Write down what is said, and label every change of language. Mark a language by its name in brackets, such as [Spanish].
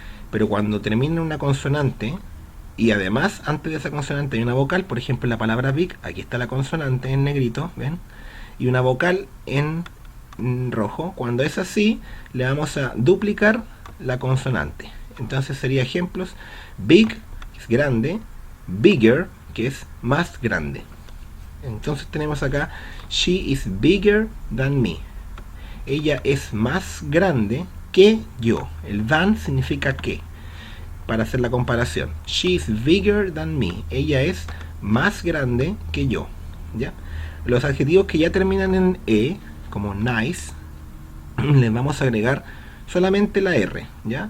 [Spanish] Pero cuando termina en una consonante y además antes de esa consonante hay una vocal, por ejemplo en la palabra big, aquí está la consonante en negrito, ¿ven? Y una vocal en rojo. Cuando es así, le vamos a duplicar la consonante. Entonces sería ejemplos: big, que es grande; bigger, que es más grande. Entonces tenemos acá, [English] she is bigger than me. [Spanish] Ella es más grande que yo. El than significa que, para hacer la comparación. [English] She is bigger than me. [Spanish] Ella es más grande que yo. ¿Ya? Los adjetivos que ya terminan en E, como nice, les vamos a agregar solamente la R, ¿ya?